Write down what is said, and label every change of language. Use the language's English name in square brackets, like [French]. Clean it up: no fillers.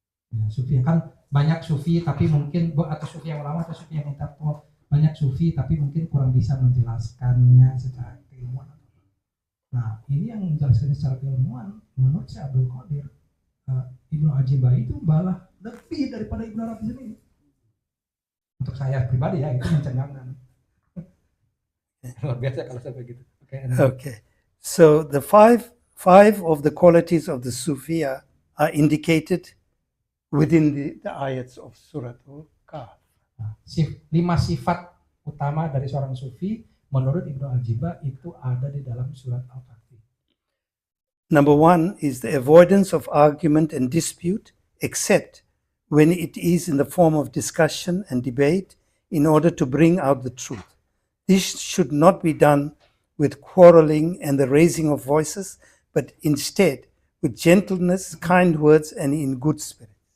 [Indonesian] Ya, Sufi kan banyak Sufi tapi mungkin atau Sufi yang ulama atau Sufi yang intelektual, banyak Sufi tapi mungkin kurang bisa menjelaskannya secara keilmuan. Nah, ini yang menjelaskannya secara keilmuan menurut Syekh Abdul Qadir, Ibnu Ajibah itu malah lebih daripada Ibnu Arabi sendiri. Untuk saya pribadi ya, itu mencengangkan. Luar biasa kalau saya begitu. Okay. [English] So the five of the qualities of the Sufiya are indicated within the ayats of Surah Al-Kahf. [Indonesian] 5 sifat utama dari seorang Sufi menurut Ibnu Ajibah itu ada di dalam surat Al-Kahfi. [English] Number 1 is the avoidance of argument and dispute, except when it is in the form of discussion and debate in order to bring out the truth. This should not be done with quarreling and the raising of voices, but instead with gentleness, kind words, and in good spirit.